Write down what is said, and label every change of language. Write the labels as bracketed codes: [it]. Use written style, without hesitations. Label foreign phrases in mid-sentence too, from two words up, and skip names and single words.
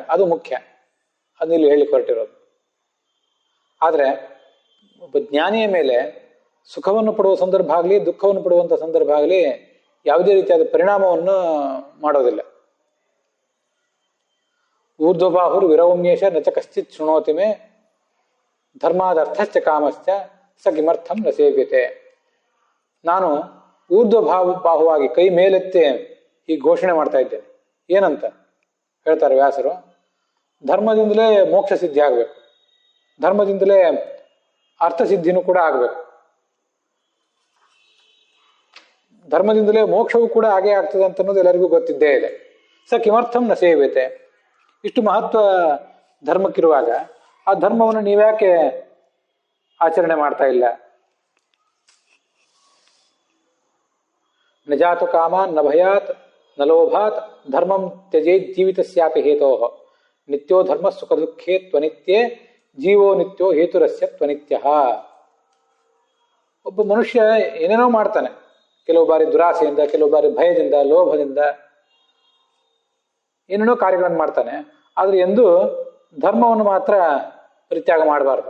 [kn] ಅದು ಮುಖ್ಯ, ಅದನ್ನ ಇಲ್ಲಿ ಹೇಳಿ ಹೊರಟಿರೋದು. ಆದರೆ ಒಬ್ಬ ಜ್ಞಾನಿಯ ಮೇಲೆ ಸುಖವನ್ನು ಪಡುವ ಸಂದರ್ಭ ಆಗಲಿ, ದುಃಖವನ್ನು ಪಡುವಂಥ ಸಂದರ್ಭ ಆಗಲಿ ಯಾವುದೇ ರೀತಿಯಾದ ಪರಿಣಾಮವನ್ನು ಮಾಡೋದಿಲ್ಲ. [sa] ಊರ್ಧ್ವಬಾಹುರ್ ವಿರೌಮ್ಯೇಶ ನಚ ಕಶ್ಚಿತ್ ಶೃಣೋತಿ ಮೇ ಧರ್ಮಾದರ್ಥಶ್ಚ ಕಾಮಶ್ಚ ಸ ಕಿಮರ್ಥಂ ನ ಸೇವ್ಯತೆ. [kn] ನಾನು ಬಾಹುವಾಗಿ ಕೈ ಮೇಲೆತ್ತೆ ಈ ಘೋಷಣೆ ಮಾಡ್ತಾ ಇದ್ದೇನೆ. ಏನಂತ ಹೇಳ್ತಾರೆ ವ್ಯಾಸರು? ಧರ್ಮದಿಂದಲೇ ಮೋಕ್ಷ ಸಿದ್ಧಿ ಆಗಬೇಕು, ಧರ್ಮದಿಂದಲೇ ಅರ್ಥಸಿದ್ಧಿನೂ ಕೂಡ ಆಗಬೇಕು, ಧರ್ಮದಿಂದಲೇ ಮೋಕ್ಷವೂ ಕೂಡ ಹಾಗೆ ಆಗ್ತದೆ ಅಂತ ಅನ್ನೋದು ಎಲ್ಲರಿಗೂ ಗೊತ್ತಿದ್ದೇ ಇದೆ. [sa] ಸ ಕಿಮರ್ಥಂ ನ ಸೇವ್ಯತೆ. [kn] ಇಷ್ಟು ಮಹತ್ವ ಧರ್ಮಕ್ಕಿರುವಾಗ ಆ ಧರ್ಮವನ್ನು ನೀವ್ಯಾಕೆ ಆಚರಣೆ ಮಾಡ್ತಾ ಇಲ್ಲ? [sa] ನ ಜಾತು ಕಾಮಾನ್ ನ ಭಯಾತ್ ನ ಲೋಭಾತ್ ಧರ್ಮಂ ತ್ಯಜೇತ್ ಜೀವಿತಸ್ಯಾಪಿ ಹೇತೋಃ ನಿತ್ಯೋ ಧರ್ಮ ಸುಖ ದುಃಖೇ ತ್ವನಿತ್ಯೇ ಜೀವೋ ನಿತ್ಯೋ ಹೇತುರಸ್ಯ ತ್ವನಿತ್ಯಃ. [kn] ಒಬ್ಬ ಮನುಷ್ಯ ಏನೇನೋ ಮಾಡ್ತಾನೆ, ಕೆಲವು ಬಾರಿ ದುರಾಸೆಯಿಂದ, ಕೆಲವು ಬಾರಿ ಭಯದಿಂದ, ಲೋಭದಿಂದ ಏನೇನೋ ಕಾರ್ಯಗಳನ್ನು ಮಾಡ್ತಾನೆ. ಆದರೆ ಎಂದೂ ಧರ್ಮವನ್ನು ಮಾತ್ರ ಪರಿತ್ಯಾಗ ಮಾಡಬಾರ್ದು.